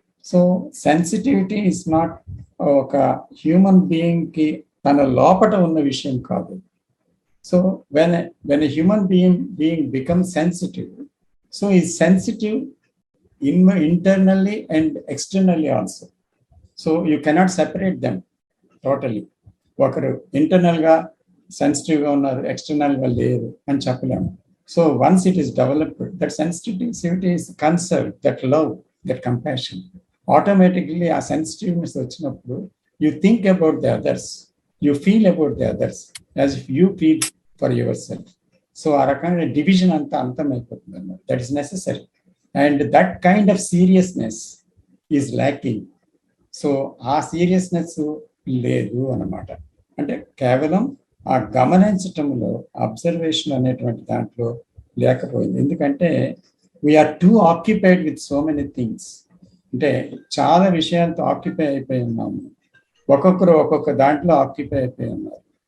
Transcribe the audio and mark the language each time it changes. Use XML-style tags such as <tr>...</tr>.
<en>so sensitivity is not</en> <te>ఒక human బీయింగ్కి తన లోపట ఉన్న విషయం కాదు.</te> <en>So when a human being become sensitive, so is sensitive internally and externally also. So you cannot separate them totally.</en> <te>ఒకరు ఇంటర్నల్గా సెన్సిటివ్గా ఉన్నారు, ఎక్స్టర్నల్గా లేరు అని చెప్పలేము.</te> <en>so once it is developed, that sensitivity is concern, that love, that compassion, automatically</en> <te>ఆ sensitiveness వచ్చినప్పుడు</te> <en>You think about the others, you feel about the others as if you feel for your self.</en> <te>So ఆ రకమైన division అంతా అంతమైపోతుంది అన్నమాట.</te> <en>That is necessary. And that kind of seriousness is lacking.</en> <te>So ఆ seriousness లేదు అన్నమాట. అంటే కేవలం ఆ గమనించటంలో, అబ్జర్వేషన్ అనేటువంటి దాంట్లో లేకపోయింది.</te> <en>ఎందుకంటే we're too occupied with so many things.</en> <te>అంటే చాలా విషయాలతో ఆక్యుపై అయిపోయి ఉన్నాము, ఒక్కొక్కరు ఒక్కొక్క దాంట్లో ఆక్యుపై అయిపోయి ఉన్నారు.</te>